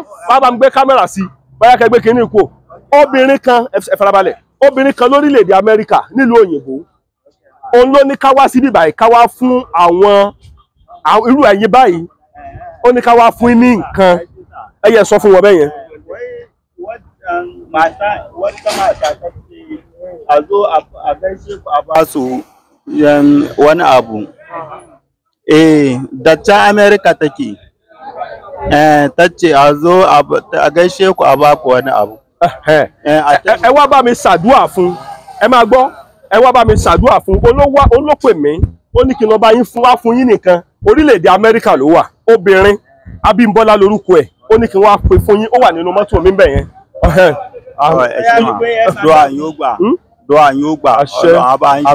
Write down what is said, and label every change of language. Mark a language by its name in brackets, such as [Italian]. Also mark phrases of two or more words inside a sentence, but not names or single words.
[Yoruba] Bàbá mi gbé kámẹ́rà sí. Báyà kẹgbẹ́ kínní kú. Obìnrin kan, ẹ farabalẹ̀. Obìnrin kan lórílẹ̀-èdè Amẹ́ríkà nílùú òyìnbó. Òun ló ní ká wá síbí báyìí, ká wá fún àwọn irú ẹ̀yin báyìí ó ní ká wá fún yín ní nǹkan ẹ yẹ sọ fún wọn bẹ́ẹ̀ yẹn. [Hausa] wata mata ta ce a zo a gaishe ku a ba su wani abu da can America take ta ce a zo a gaishe ku a ba ku wani abu. [Yoruba] ẹ wá bá mi ṣàdúrà fún ẹ máa gbọ́ ẹ wá bá mi ṣàdúrà fún olópè mi ó ní kí n lọ bá yín fún wá fún yín nìkan orílẹ̀-èdè Amẹ́ríkà ló wà obìnrin Abímbọ́lá lórúkọ ẹ̀ ó ní kí n wá pè fún yín ó wà nínú mọ́tò mi bẹ̀ yẹn. Dua yóò gbà dua yóò gbà Ọlọ́run á bá yín ṣe